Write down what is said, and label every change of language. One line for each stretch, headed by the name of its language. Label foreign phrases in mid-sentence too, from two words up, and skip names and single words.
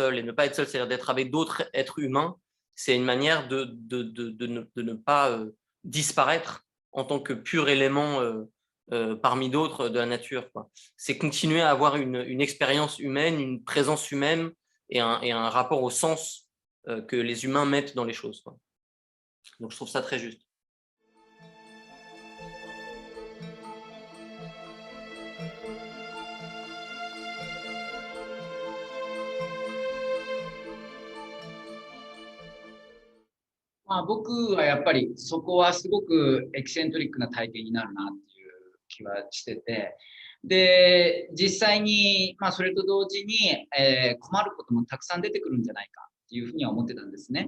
French: Et ne pas être seul, c'est-à-dire d'être avec d'autres êtres humains. C'est une manière de ne pas disparaître en tant que pur élément parmi d'autres de la nature, quoi. C'est continuer à avoir une expérience humaine, une présence humaine et un rapport au sens que les humains mettent dans les choses, quoi. Donc je trouve ça très juste.
Japanese: まあ、僕はやっぱりそこはすごくエキセントリックな体験になるなっていう気はしてて、で、実際に、まあ、それと同時に、困ることもたくさん出てくるんじゃないかっていうふうには思ってたんですね。